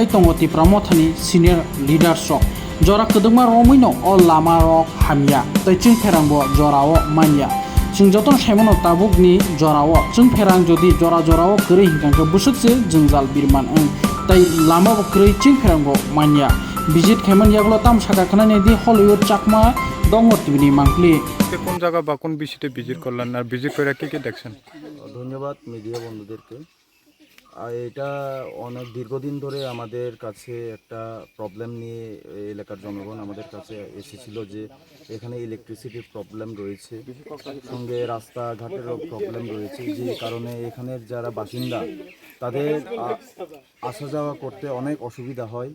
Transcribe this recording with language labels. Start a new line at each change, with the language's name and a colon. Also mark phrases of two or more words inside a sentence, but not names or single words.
Kok Borok: तंग तिप्रामथानि सिनियर लिडारसक जरा कदमा रमैनो अ लामा रक हामिया तैचुं फेरांबो जराव मानिया जों जतन साइमन ताबुकनि जराव जों फेरां जदि जरा जराव करै हिंखांखो बुसुकसे जोंजाल बिरमान तै लामा करै चिं फेरांबो मानिया बिजित खेमन यागलो ताम साका खनाने दि हलिउड चाकमा दंग टिभिनि मांकलि
Bangla: কোন জায়গা বা কোন বিষয়তে ভিজিট করলেন আর ভিজিট করে কি দেখছেন? ধন্যবাদ মিডিয়া বন্ধুদেরকে। এটা অনেক দীর্ঘদিন ধরে আমাদের কাছে একটা প্রবলেম নিয়ে এলাকার জনগণ আমাদের কাছে এসেছিল যে এখানে ইলেকট্রিসিটির প্রবলেম রয়েছে, সঙ্গে রাস্তাঘাটেরও প্রবলেম রয়েছে, যে কারণে এখানের যারা বাসিন্দা তাদের আসা যাওয়া করতে অনেক অসুবিধা হয়।